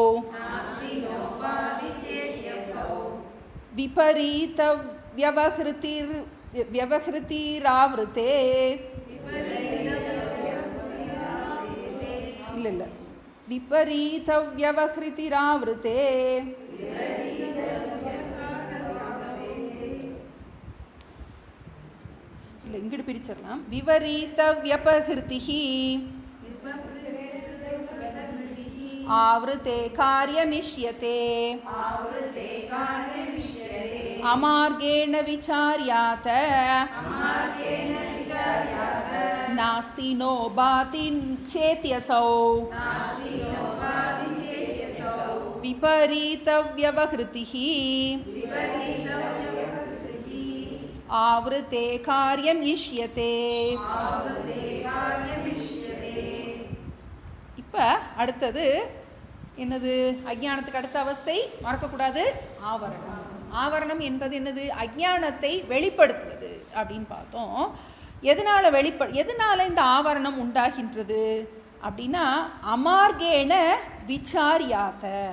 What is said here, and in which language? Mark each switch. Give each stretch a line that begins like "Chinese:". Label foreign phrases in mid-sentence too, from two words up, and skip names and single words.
Sanskrit: विपरीत व्यवहृतिरावृते
Tamil: இல்ல
Sanskrit: विपरीत व्यवहृतिरावृते
Tamil: இல்ல இங்கிட்டு பிரிச்சிடலாம்.
Sanskrit: விபரீத व्यपहृतिः आवृते कार्यमिष्यते अमार्गेण विचार्यात नास्ति नो भाति चेत्यसौ विपरीत व्यवहृतिः आवृते कार्यम इष्यते.
Tamil: இப்போ அடுத்தது என்னது, அஜ்ஞானத்துக்கு அடுத்த அவஸ்தை மறக்கக்கூடாது, ஆவரணம். ஆவரணம் என்பது என்னது, அஜ்ஞானத்தை வெளிப்படுத்துவது அப்படின்னு பார்த்தோம். எதனால இந்த ஆவரணம் உண்டாகின்றது அப்படின்னா,
Sanskrit: अमार्गेण विचार्यात.